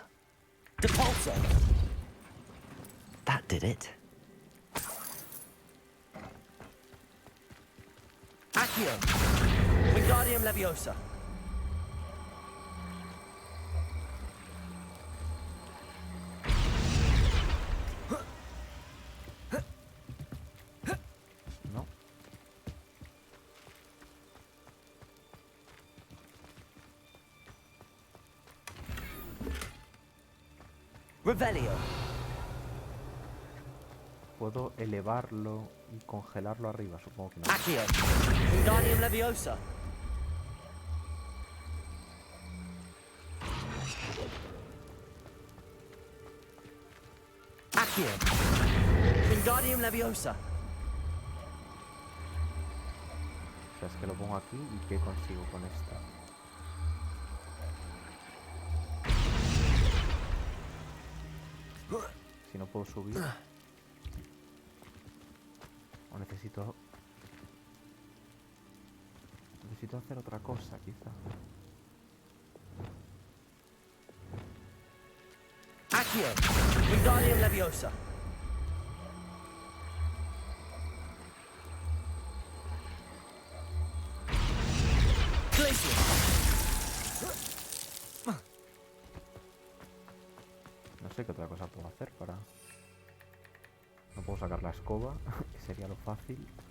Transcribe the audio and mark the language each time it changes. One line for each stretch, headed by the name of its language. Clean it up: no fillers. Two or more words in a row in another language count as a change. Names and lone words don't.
Spanish: Depulso!
English: That did it.
Spanish: Accio! Wingardium Leviosa! No. Revelio. Puedo elevarlo y congelarlo arriba, supongo que no. Accio! Wingardium Leviosa! Accio! Wingardium Leviosa! O sea, es que lo pongo aquí y ¿qué consigo con esta? Si no puedo subir. O necesito hacer otra cosa, quizá. Accio! Wingardium Leviosa! No sé qué otra cosa puedo hacer para... No puedo sacar la escoba, que sería lo fácil.